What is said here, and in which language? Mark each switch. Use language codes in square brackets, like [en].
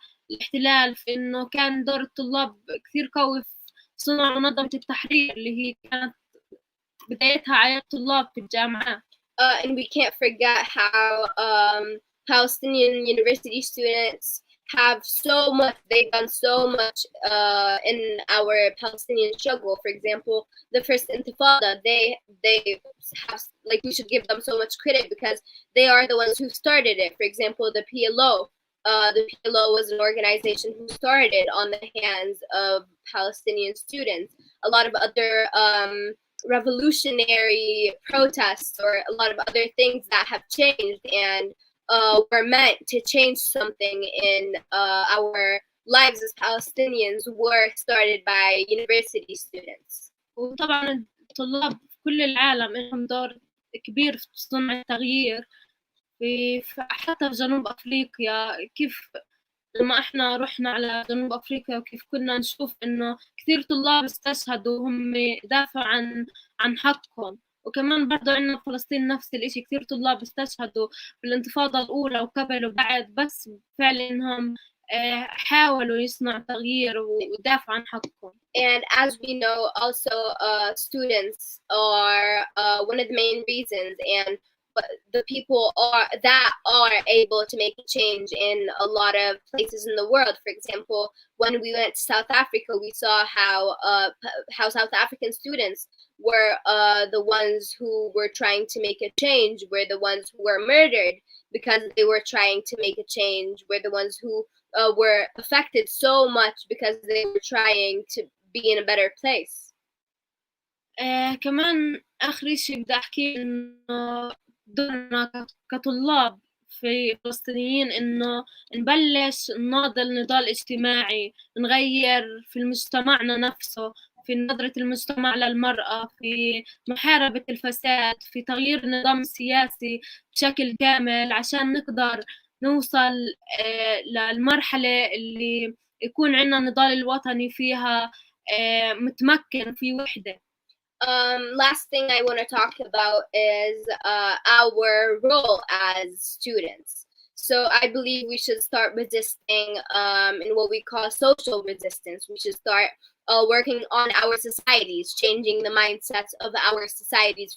[ar] الاحتلال في إنه كان دور الطلاب كثير قوي في صنع منظمة التحرير اللي هي كانت بدايتها على الطلاب في الجامعات. [en] And we can't forget how Palestinian university students have so much, they've done so much in our Palestinian struggle. For example, the first Intifada, they have, like, we should give them so much credit because they are the ones who started it. For example, the PLO. The PLO was an organization who started on the hands of Palestinian students. A lot of other revolutionary protests or a lot of other things that have changed and were meant to change something in our lives as Palestinians were started by university students. [ar] وطبعا الطلاب في كل العالم لهم دور كبير في صنع التغيير حتى في جنوب أفريقيا. كيف لما احنا رحنا على جنوب أفريقيا وكيف كنا نشوف إنه كثير طلاب استشهدوا وهم يدافعوا عن حقهم. وكمان برضو عندنا في فلسطين نفس الإشي، كثير طلاب استشهدوا بالانتفاضة الأولى وقبل وبعد، بس فعلا إنهم حاولوا يصنعوا تغيير ويدافعوا عن حقهم. [en] And as we know, also students are one of the main reasons, and the people that are able to make a change in a lot of places in the world. For example, when we went to South Africa, we saw how South African students were the ones who were trying to make a change, were the ones who were murdered because they were trying to make a change, were the ones who were affected so much because they were trying to be in a better place. [ar] كمان آخر شيء بدي أحكي إنه دورنا كطلاب في فلسطينيين إنه نبلش نناضل نضال اجتماعي، نغير في مجتمعنا نفسه، في نظرة المجتمع للمرأة، في محاربة الفساد، في تغيير النظام السياسي بشكل كامل عشان نقدر نوصل للمرحلة اللي يكون عندنا نضال الوطني فيها متمكن في وحدة. [en] Last thing I want to talk about is our role as students. So I believe we should start resisting in what we call social resistance. We should start working on our societies, changing the mindsets of our societies.